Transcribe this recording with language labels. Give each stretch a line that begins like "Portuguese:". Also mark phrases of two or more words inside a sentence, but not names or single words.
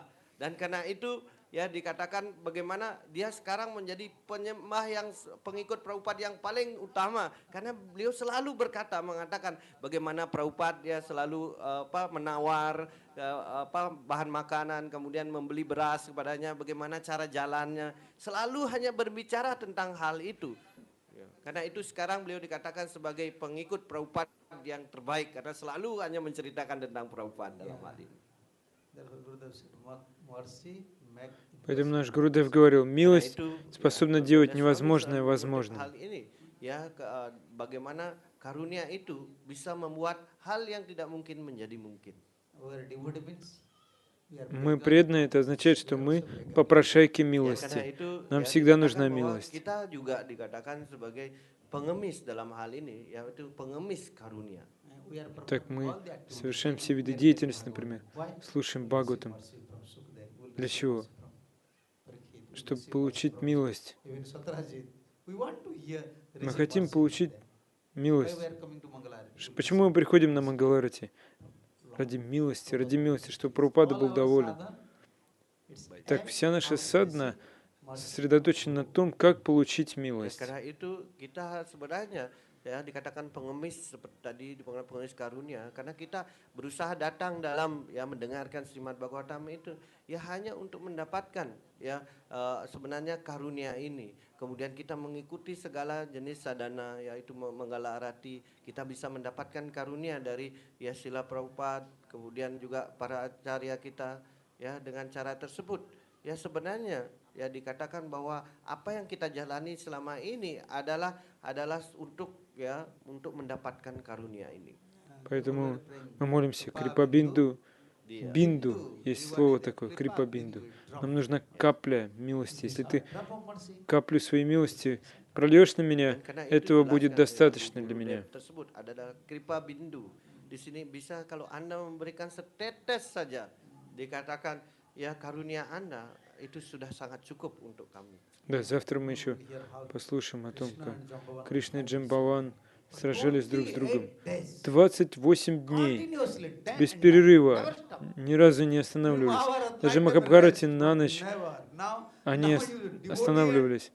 Indonesian: Dan karena itu, ya dikatakan bagaimana dia sekarang menjadi penyembah yang pengikut Prabhupada yang paling utama, karena beliau selalu mengatakan bagaimana Prabhupada dia selalu menawar bahan makanan, kemudian membeli beras kepadanya, bagaimana cara jalannya, selalu hanya berbicara tentang hal itu. Ya, karena itu sekarang beliau dikatakan sebagai pengikut Prabhupada yang terbaik, karena selalu hanya menceritakan tentang Prabhupada dalam hal ini.
Russian: Поэтому наш Гурудев говорил,
Indonesian: Karena
Russian: милость
Indonesian: itu
Russian: способна
Indonesian: ya,
Russian: делать
Indonesian: Gurudeva
Russian: невозможное
Indonesian: selalu mengutip
Russian: возможным.
Indonesian: hal ini, ya bagaimana karunia itu bisa membuat hal yang tidak mungkin menjadi mungkin.
Russian: Мы преданные, это означает, что мы попрошайки
Indonesian: Ya, karena
Russian: милости.
Indonesian: itu
Russian: Нам
Indonesian: ya
Russian: всегда
Indonesian: dikatakan
Russian: нужна
Indonesian: bahwa
Russian: милость.
Indonesian: kita juga dikatakan sebagai pengemis dalam hal ini, yaitu pengemis karunia.
Russian: Так мы совершаем все виды деятельности, например, слушаем Бхагаватам. Для чего? Чтобы получить милость. Мы хотим получить милость. Почему мы приходим на Мангаларати? Ради милости, чтобы Прабхупада был доволен. Так вся наша садхана сосредоточена на том, как получить
Indonesian: Ya,
Russian: милость.
Indonesian: karena itu kita sebenarnya ya dikatakan pengemis seperti tadi dikatakan pengemis karunia, karena kita berusaha datang dalam ya mendengarkan Srimad Bhagavatam itu ya hanya untuk mendapatkan ya sebenarnya karunia ini. Kemudian kita mengikuti segala jenis sadhana, yaitu menggala arati, kita bisa mendapatkan karunia dari ya Srila Prabhupada, kemudian juga para acarya kita ya dengan cara tersebut. Ya sebenarnya ya dikatakan bahwa apa yang kita jalani selama ini adalah untuk mendapatkan karunia ini.
Russian: Поэтому мы молимся Крипа Бинду. Бинду, есть слово такое, Крипа Бинду. Нам нужна капля милости. Если ты каплю своей милости прольешь на меня, этого будет достаточно для меня.
Indonesian: Tersebut adalah Kripa Bindu. Di sini bisa kalau Anda memberikan setetes saja, dikatakan ya karunia Anda itu sudah sangat cukup untuk kami.
Russian: Да, завтра мы еще послушаем о том, как Кришна и Джамбаван сражались друг с другом. 28 дней, без перерыва, ни разу не останавливались. Даже Махабхарати на ночь они останавливались.